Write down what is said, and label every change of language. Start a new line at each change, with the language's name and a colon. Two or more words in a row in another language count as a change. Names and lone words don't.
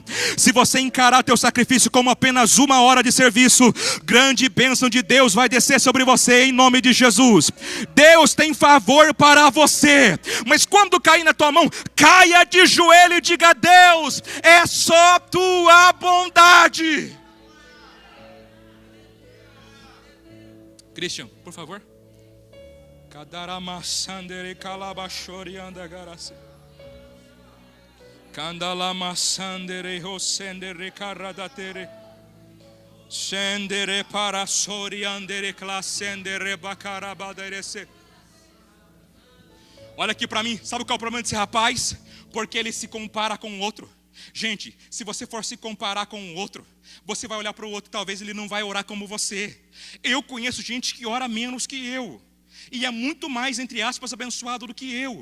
Portuguese: Se você encarar teu sacrifício como apenas 1 hora de serviço, grande bênção de Deus vai descer sobre você em nome de Jesus. Deus tem favor para você, mas quando cair na tua mão, caia de joelho e diga: Deus, é só tua bondade. Christian, por favor. Kadaramassandere kalabashorianda garase. Kandalamassandere hosendere karadatere. Sendere parasoriandere klasendere bakarabaderese. Olha aqui para mim, sabe qual é o problema desse rapaz? Porque ele se compara com o outro. Gente, se você for se comparar com o outro, você vai olhar para o outro, talvez ele não vai orar como você. Eu conheço gente que ora menos que eu. e é muito mais, entre aspas, abençoado do que eu.